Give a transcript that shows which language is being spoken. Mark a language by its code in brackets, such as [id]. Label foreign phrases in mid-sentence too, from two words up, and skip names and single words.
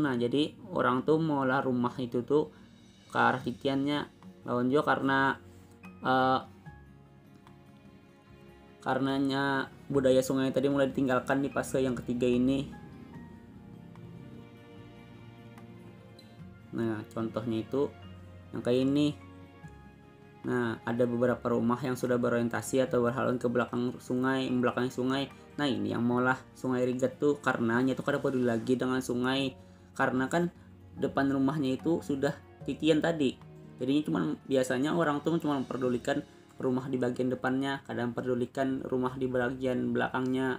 [id] Nah jadi orang tuh mau olah rumah itu tuh ke arah titiannya, lawan juga karenanya budaya sungai tadi mulai ditinggalkan di fase yang ketiga ini. Nah contohnya itu yang kayak ini. Nah ada beberapa rumah yang sudah berorientasi atau berhaluan ke belakang sungai, membelakangi sungai. [bjn] Nah ini yang maulah sungai rigat tuh, karenanya tuh kada peduli lagi dengan sungai, karena kan depan rumahnya itu sudah titian tadi. Jadinya cuman biasanya orang tuh cuma memperdulikan rumah di bagian depannya, kadang memperdulikan rumah di bagian belakangnya.